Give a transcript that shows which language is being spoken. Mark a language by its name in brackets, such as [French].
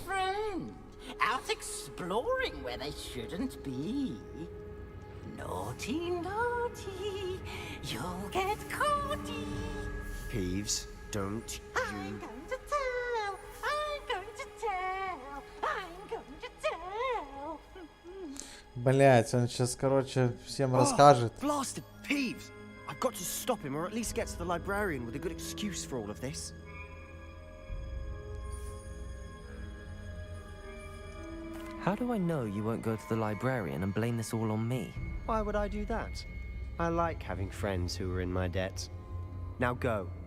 [English] friend, out exploring where they shouldn't be. Naughty, naughty, you'll get caughty. Peeves, don't I'm going to tell, I'm going to tell, I'm going to tell. [Russian] Блять, он сейчас, короче, всем расскажет. [English] Blast it, Peeves! I've got to stop him, or at least get to the librarian with a good excuse for all of this. How do I know you won't go to the librarian and blame this all on me? Why would I do that? I like having friends who are in my debt. Now go.